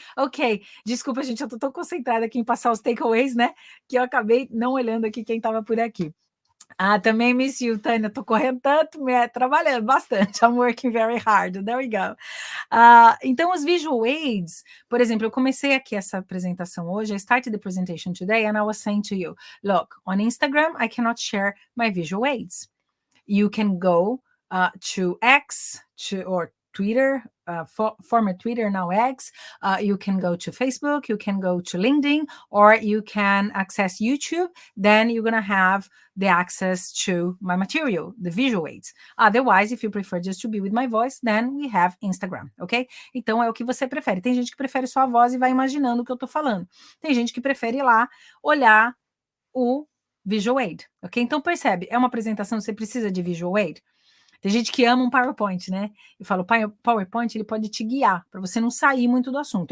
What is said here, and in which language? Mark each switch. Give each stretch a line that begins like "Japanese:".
Portuguese: Ok, desculpa, gente, eu tô tão concentrada aqui em passar os takeaways, né? Que eu acabei não olhando aqui quem tava por aqui. Ah, também
English: miss you,
Portuguese: Tânia. Tô correndo tanto, trabalhando bastante.
English: I'm working very hard. There we go.
Portuguese: Então, os visual aids, por exemplo, eu comecei aqui essa apresentação hoje.
English: I started the presentation today and I was saying to you, look, on Instagram, I cannot share my visual aids. You can go to X or Twitter, former Twitter, now X. You can go to Facebook, you can go to LinkedIn, or you can access YouTube. Then you're going to have the access to my material, the visual aids. Otherwise, if you prefer just to be with my voice, then we have Instagram, ok?
Portuguese: Então, é o que você prefere. Tem gente que prefere só a voz e vai imaginando o que eu tô falando. Tem gente que prefere ir lá, olhar o visual aid, ok? Então, percebe, é uma apresentação, você precisa de visual aid. Tem gente que ama um PowerPoint, né? Eu falo, PowerPoint, ele pode te guiar, para você não sair muito do assunto.